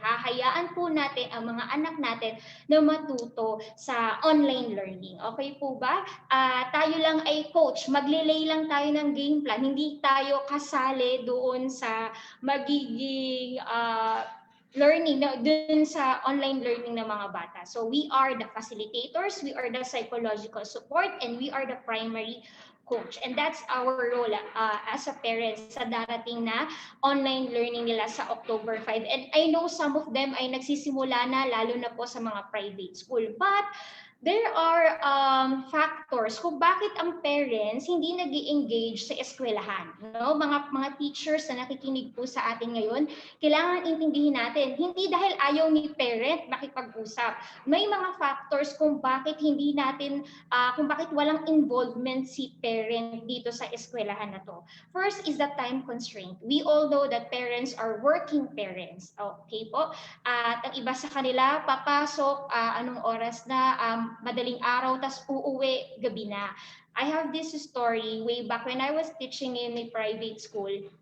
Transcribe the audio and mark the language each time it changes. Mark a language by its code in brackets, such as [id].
[tl] Hahayaan po natin ang mga anak natin na matuto sa online learning. Okay po ba? Tayo lang ay coach, maglilay lang tayo ng game plan. Hindi tayo kasali doon sa magiging learning, dun sa online learning ng mga bata. [en] So we are the facilitators, we are the psychological support, and we are the primary coach. And that's our role as a parent [tl] sa darating na online learning nila sa October 5. [en] And I know some of them [tl] ay nagsisimula na, lalo na po sa mga private school. [en] But there are factors [tl] kung bakit ang parents hindi nag-i-engage sa eskwelahan. No? Mga teachers na nakikinig po sa atin ngayon, kailangan intindihin natin, hindi dahil ayaw ni parent makipag-usap. May mga factors kung bakit hindi natin, kung bakit walang involvement si parent dito sa eskwelahan na to. [en] First is the time constraint. We all know that parents are working parents. [tl] Okay po? At ang iba sa kanila, papasok, anong oras na, madaling araw, tas uuwi, gabi na. [en] I have this story way back when I was teaching in a private school.